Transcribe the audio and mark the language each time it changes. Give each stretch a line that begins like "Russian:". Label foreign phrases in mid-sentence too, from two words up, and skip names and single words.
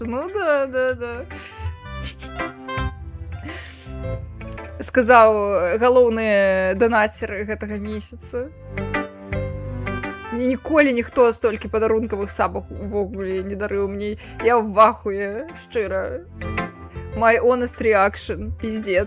Belarusian: Ну да. Сказаў галоўны данацер гэтага месяца. Мне ніколі ніхто столькі падарункавых сабак увогуле не дарыў мне.
Russian: Я в ахуе, шчыра.
English: My honest reaction,
Russian: пиздец.